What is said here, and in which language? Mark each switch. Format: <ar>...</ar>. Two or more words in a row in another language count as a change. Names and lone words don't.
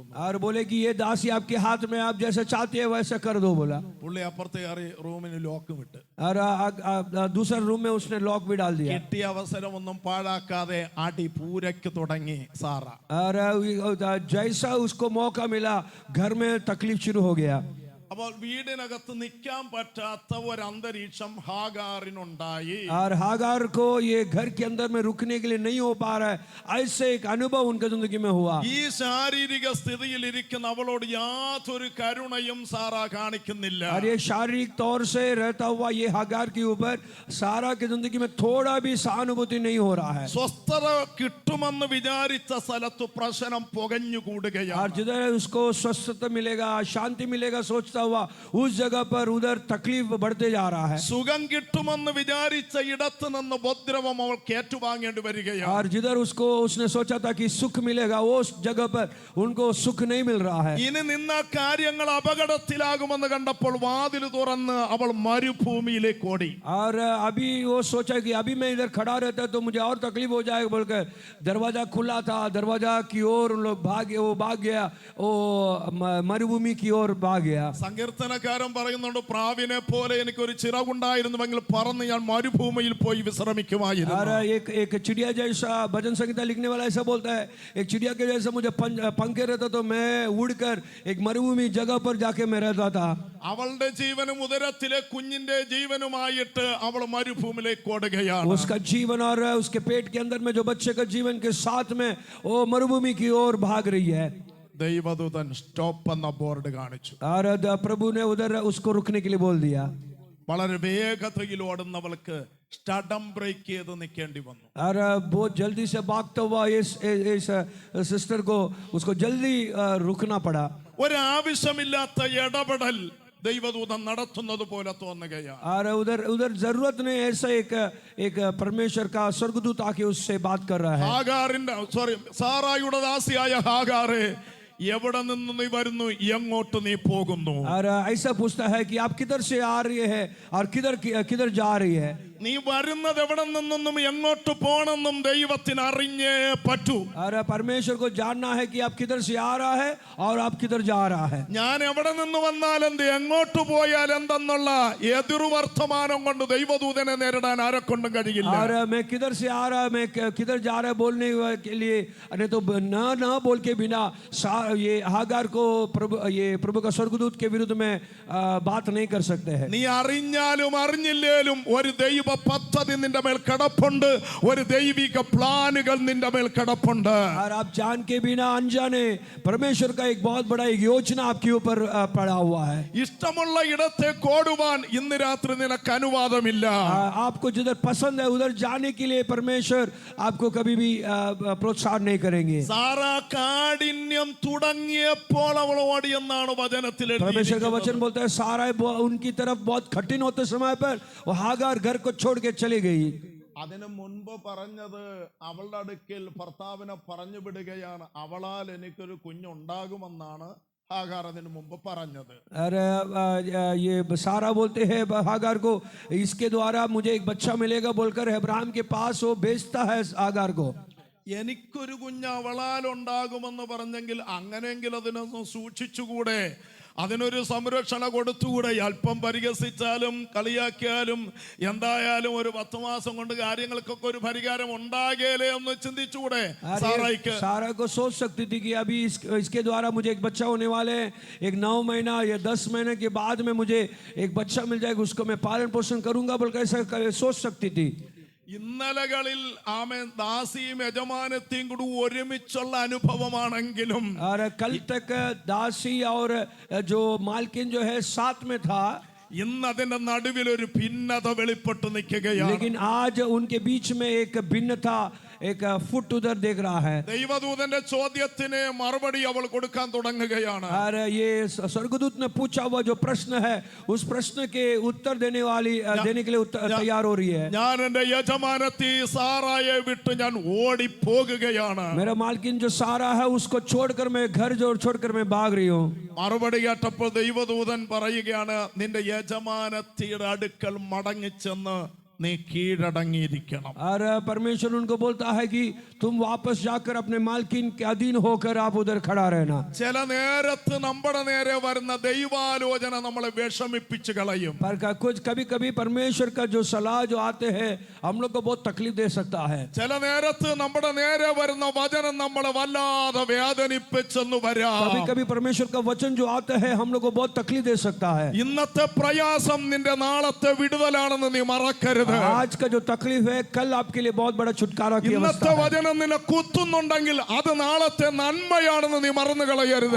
<hi>और बोले कि ये दासी आपके हाथ में, आप जैसा चाहते हैं वैसा कर दो बोला.</hi> <ml>പുള്ളി അപ്പുറത്തെ കയറി റൂമിന് ലോക്ക് വിട്ട്.</ml> <hi>और दूसरे रूम में उसने लॉक भी डाल दिया.</hi> <ml>കിട്ടിയ അവസരം ഒന്നും പാഴാക്കാതെ അടി പൂരയ്ക്ക് തുടങ്ങി സാറ.</ml> <hi>और जैसा उसको मौका मिला घर में तकलीफ शुरू हो गया.</hi> <ml>അപ്പോൾ വീടിനകത്ത് നിൽക്കാൻ പറ്റാത്ത ഒരു അന്തരീക്ഷം ഹാഗാറിനുണ്ടായി.</ml> <hi>और हागार को ये घर के अंदर में रुकने के लिए नहीं हो पा रहा है, ऐसे एक अनुभव उनके जिंदगी में हुआ.</hi> <ml>ഈ ശാരീരിക സ്ഥിതിയിൽ ഇരിക്കുന്ന അവളോട് യാതൊരു കരുണയും സാറ കാണിക്കുന്നില്ല.</ml> <hi>और ये शारीरिक तौर से रहता हुआ ये हागार के ऊपर सारा की जिंदगी में थोड़ा भी सहानुभूति नहीं हो रहा है.</hi> <ml>സ്വസ്ഥത കിട്ടുമെന്ന് വിചാരിച്ച സ്ഥലത്ത് പ്രശ്നം പുകഞ്ഞുകൂടുകയാണ്.</ml> <hi>और जिधर उसको स्वस्थता मिलेगा, शांति मिलेगा सोचता हुआ, उस जगह पर उधर तकलीफ बढ़ते जा रहा है.</hi> <ml>സുഖം കിട്ടുമെന്ന് വിചാരിച്ച ഇടത്ത് നിന്ന് ഉപദ്രവം അവൾക്ക് ഏറ്റുവാങ്ങേണ്ടി വരികയാണ്.</ml> <hi>और जिधर उसको उसने सोचा था कि सुख मिलेगा, वो उस जगह पर उनको सुख नहीं मिल रहा है.</hi> <ml>ഇനി നിന്ന കാര്യങ്ങൾ അപകടത്തിലാകുമെന്ന് കണ്ടപ്പോൾ വാതിൽ തുറന്ന് അവൾ മരുഭൂമിയിലേക്ക് ഓടി.</ml> <hi>और अभी वो सोचा कि अभी मैं इधर खड़ा रहता तो मुझे और तकलीफ हो जाएगा बोलकर दरवाजा खुला था, दरवाजा की ओर उन लोग भाग गया, वो मरुभूमि की ओर भाग गया.</hi> <ml>സങ്കീർത്തനക്കാരൻ പറയുന്നുണ്ട്, പ്രാവിനെ പോലെ എനിക്ക് ഒരു ചിറകുണ്ടായിരുന്നുവെങ്കിൽ പറന്ന് ഞാൻ മരുഭൂമിയിൽ പോയി വിശ്രമിക്കുമായിരുന്നു.</ml> <hi>और एक चिड़िया जैसा भजन संहिता लिखने वाला ऐसा बोलता है, एक चिड़िया के जैसा मुझे पंखे रहता तो मैं उड़कर एक मरुभूमि जगह पर जाके मैं रहता था.</hi> <ml>അവളുടെ ജീവനും ഉദരത്തിലെ കുഞ്ഞിന്റെ ജീവനുമായിട്ട് അവൾ മരുഭൂമിയിലേക്ക് ഓടുകയാണ്.</ml> <hi>उसका जीवन और उसके पेट के अंदर में जो बच्चे का जीवन के साथ में वो मरुभूमि की ओर भाग रही है.</hi> <ml>ദൈവദൂതൻ സ്റ്റോപ്പ് എന്ന ബോർഡ് കാണിച്ചു.</ml> <hi>और प्रभु ने उधर उसको रुकने के लिए बोल दिया.</hi> <ml>വളരെ വേഗതയിൽ ഓടുന്നവൾക്ക്</ml> <en>sudden brake</en> <ml>ചെയ്ത് നിൽക്കേണ്ടി വന്നു.</ml> <hi>और बहुत जल्दी से भागता हुआ इस सिस्टर को उसको जल्दी रुकना पड़ा.</hi> <ml>ഒരാവശ്യമില്ലാത്ത ഇടപെടൽ ദൈവദൂതൻ നടത്തുന്നത് പോലെ തോന്നുകയാണ്.</ml> <hi>और उधर जरूरत नहीं, ऐसा एक परमेश्वर का स्वर्गदूत आके उससे बात कर रहा है.</hi> <ml>സാറായുടെ ദാസിയായ ഹാഗാറെ, എവിടെ നിന്ന് നീ വരുന്നു, എങ്ങോട്ട് നീ പോകുന്നു?</ml> <hi>और ऐसा पूछता है कि आप किधर से आ रही है और किधर जा रही है.</hi> <ml>നീ വരുന്നത് എവിടെ നിന്നും എങ്ങോട്ട് പോണെന്നും ദൈവത്തിന് അറിഞ്ഞേ പറ്റൂ.</ml> <hi>और परमेश्वर को जानना है कि आप किधर से आ रहा है और आप किधर जा रहा है.</hi> <ml>ഞാൻ എവിടെ നിന്ന് വന്നാൽ എന്ത്, എങ്ങോട്ട് പോയാൽ എന്തെന്നുള്ള എതിർവർത്തമാനം കൊണ്ട് ദൈവദൂതനെ നേരിടാൻ ആരെക്കൊണ്ടും കഴിയില്ല.</ml> <hi>और मैं किधर से आ रहा, मैं किधर जा रहा है बोलने के लिए, नहीं तो ना बोल के बिना ये हागार को प्रभु का स्वर्गदूत के विरुद्ध में बात नहीं कर सकते हैं.</hi> <ml>നീ അറിഞ്ഞാലും അറിഞ്ഞില്ലേലും ഒരു ദൈവ പദ്ധതി നിന്റെ മേൽ കിടപ്പുണ്ട്, ഒരു ദൈവിക പ്ലാനുകൾ നിന്റെ മേൽ കിടപ്പുണ്ട്.</ml> <hi>और आप जान के बिना अनजाने परमेश्वर का एक बहुत बड़ा एक योजना आपके ऊपर पड़ा हुआ है.</hi> <ml>ഇഷ്ടമുള്ള ഇടത്തേക്ക് ഓടുവാൻ ഇന്ന് രാത്രി നിനക്ക് അനുവാദമില്ല.</ml> <hi>आपको जिधर पसंद है उधर जाने के लिए परमेश्वर आपको कभी भी प्रोत्साहन नहीं करेंगे.</hi> <ml>സാറ കാഠിന്യം തുടങ്ങിയപ്പോൾ അവൾ ഓടിയെന്നാണ് വചനത്തിൽ</ml> <hi>परमेश्वर का वचन बोलता है सारा उनकी तरफ बहुत कठिन होते समय पर वो हागार घर को छोड़ के चली गई.</hi> <ml>അതിനു മുൻപ് പറഞ്ഞത് അവളുടെ അടുക്കൽ ഭർത്താവിനെ പറഞ്ഞു വിടുകയാണ്, അവളാൽ എനിക്കൊരു കുഞ്ഞുണ്ടാകുമെന്നാണ് ഹാഗാർ അതിനു മുമ്പ് പറഞ്ഞത്.</ml> <hi>अरे ये सारा बोलते हैं हागार को, इसके द्वारा मुझे एक बच्चा मिलेगा बोलकर अब्राहम के पास वो भेजता है हागार को.</hi> <ml>എനിക്കൊരു കുഞ്ഞ് അവളാൽ ഉണ്ടാകുമെന്ന് പറഞ്ഞെങ്കിൽ അങ്ങനെയെങ്കിൽ അതിനൊന്ന് സൂക്ഷിച്ചുകൂടെ, അതിനൊരു സംരക്ഷണ കൊടുത്തുകൂടെ? അല്പം പരിഹസിച്ചാലും കളിയാക്കിയാലും എന്തായാലും ഒരു 10 മാസം കൊണ്ട് കാര്യങ്ങൾക്കൊക്കെ ഒരു പരിഹാരം ഉണ്ടാകേലേ എന്ന് ചിന്തിച്ചുകൂടെ സാറായിക്ക്?</ml> <hi>सारा को सोच सकती थी कि अभी इसके द्वारा मुझे एक बच्चा होने वाले हैं, एक 9 महीना या 10 महीने के बाद में मुझे एक बच्चा मिल जाएगा, उसको मैं पालन पोषण करूंगा बोलकर ऐसा सोच सकती थी.</hi> <ml>ഇന്നലകളിൽ ആമേൻ ദാസിയും യജമാനത്തെയും കൂടി ഒരുമിച്ചുള്ള അനുഭവമാണെങ്കിലും</ml> <hi>और कल तक दासी और जो मालकिन जो है साथ में था,</hi> <ml>ഇന്ന് അതിന്റെ നടുവിൽ ഒരു ഭിന്നത വെളിപ്പെട്ട് നിൽക്കുകയാണ്.</ml> <hi>लेकिन आज उनके बीच में एक भिन्नता, एक फुट उधर देख रहा है.</hi> <ml>ദൈവദൂതന്റെ ചോദ്യത്തിന് മറുപടി അവൾ കൊടുക്കാൻ തുടങ്ങുകയാണ്.</ml> <hi>और ये स्वर्गदूत ने पूछा हुआ जो प्रश्न है, उस प्रश्न के उत्तर देने के लिए तैयार हो रही है.</hi> <ml>ഞാൻ എന്റെ യജമാനത്തി സാറായെ വിട്ട് ഞാൻ ഓടി പോകുകയാണ്.</ml> <hi>मेरा मालकिन जो सारा है उसको छोड़कर मैं घर छोड़कर मैं भाग रही हूँ.</hi> <ml>മറുപടി കേട്ടപ്പോൾ ദൈവദൂതൻ പറയുകയാണ്, നിന്റെ യജമാനത്തിയുടെ അടുക്കൽ മടങ്ങിച്ചെന്ന് നീ കീഴടങ്ങിയിരിക്കണം.</ml> <hi>और परमेश्वर उनको बोलता है कि तुम वापस जाकर अपने मालकिन के अधीन होकर आप उधर खड़ा रहना.</hi> <ml>ചില നേരത്ത് നമ്മുടെ നേരെ വരുന്ന ദൈവാലോചന നമ്മളെ വിഷമിപ്പിച്ച് കളയും.</ml> <hi>पर कुछ कभी कभी परमेश्वर का जो सलाह जो आते हैं हम लोग को बहुत तकलीफ दे सकता है.</hi> <ml>ചില നേരത്ത് നമ്മുടെ നേരെ വരുന്ന വചനം നമ്മളെ വല്ലാതെ വേദനിപ്പിച്ചെന്ന് വരാം.</ml> <hi>कभी कभी परमेश्वर का वचन जो आता है हम लोग को बहुत तकलीफ दे सकता है.</hi> <ml>ഇന്നത്തെ പ്രയാസം നിന്റെ നാളത്തെ വിടുതലാണെന്ന് നീ മറക്കരുത്.</ml> <hi>आज का जो तकलीफ है कल आपके लिए बहुत बड़ा छुटकारा की</hi> <ml>ഇന്നത്തെ</ml> <hi>अवस्था है.</hi> <ml>വചനം നിന്നെ കുത്തുന്നുണ്ടെങ്കിൽ അത് നാളത്തെ നന്മയാണെന്ന് നീ മറന്നു കളയരുത്.</ml>